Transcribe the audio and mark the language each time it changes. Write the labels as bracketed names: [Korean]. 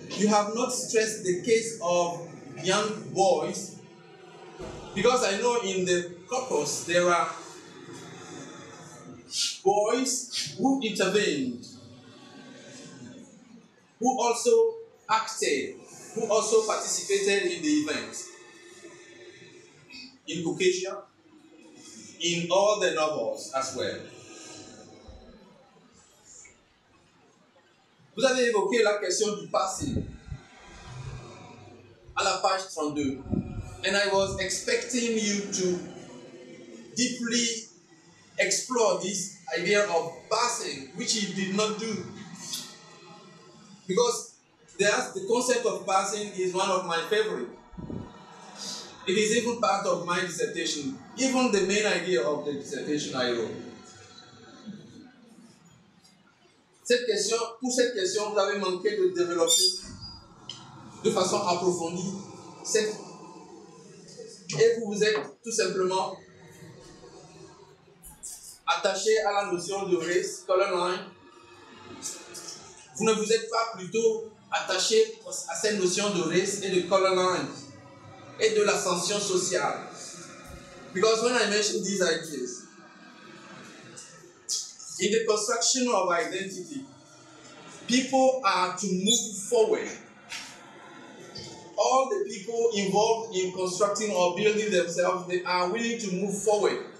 [English] You have not stressed the case of young boys, because I know in the corpus there are boys who intervened, who also acted, who also participated in the event. In Caucasia, in all the novels as well. [French] Vous avez évoqué la question du passé à la page 32. [English] And I was expecting you to deeply explore this idea of passing, which you did not do. Because the concept of passing is one of my favorites. It is even part of my dissertation, even the main idea of the dissertation I wrote. [French] Pour cette question, vous avez manqué de développer de façon approfondie et vous vous êtes tout simplement attaché à la notion de race, color line. Vous ne vous êtes pas plutôt attaché à cette notion de race et de color line et de l'ascension sociale. [English] Because when I mention these ideas, in the construction of identity, people are to move forward. All the people involved in constructing or building themselves, they are willing to move forward.